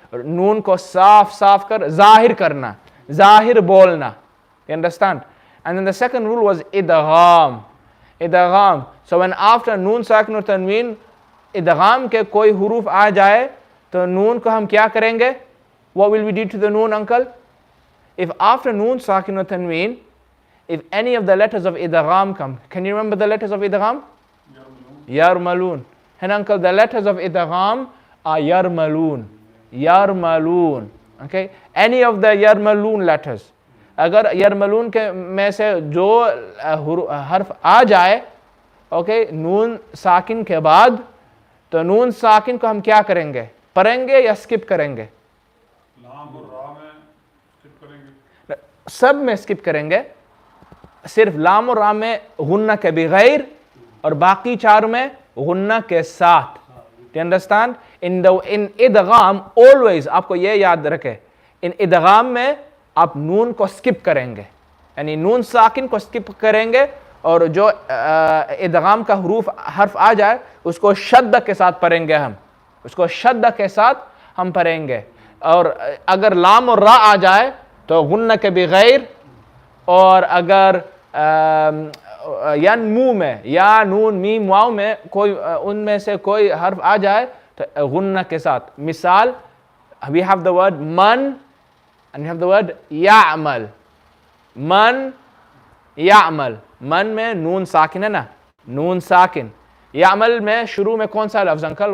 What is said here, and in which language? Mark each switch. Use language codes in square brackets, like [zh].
[hi] नून को साफ कर, ज़ाहिर करना, ज़ाहिर बोलना. [en] You understand? And then the second rule was idgham. So when after [hi] noon sakin और tanween idgham के कोई हुरूफ आ जाए तो नून को हम क्या करेंगे? [en] What will we do to the noon, uncle? If after noon sakin or tanween, if any of the letters of idgham come, can you remember the letters of idgham? Yarmalun. And uncle, the letters of idgham are yarmalun. Okay? Any of the yarmalun letters. [hi] अगर yarmalun के में से जो हर्फ आ जाए, okay, नून साकिन के बाद, तो नून साकिन को हम क्या करेंगे? पढ़ेंगे या स्किप करेंगे? लाम और रा में स्किप करेंगे. सब में स्किप करेंगे. सिर्फ लाम और रा में गुन्ना के बगैर और बाकी 4 में गुन्ना के साथ. [en] Do you understand? In idgham always [hi] आपको ये याद रखे, in idgham में आप नून को स्किप करेंगे, यानी नून साकिन को स्किप करेंगे और जो idgham का हर्फ आ जाए उसको शद्द के साथ पढ़ेंगे हम. उसको शद्द के साथ हम पढ़ेंगे. और अगर लाम और रा आ जाए तो गुन्ना के बगैर, और अगर मुंह में या नून मीम वाव में कोई उनमें से कोई हर्फ आ जाए तो गुन्ना के साथ. [en] मिसाल, we have the word man and we have the word ya'mal. [hi] Man में नून साकिन है ना? नून साकिन. ya'mal में शुरू में कौन सा लफ्ज़, अंकल?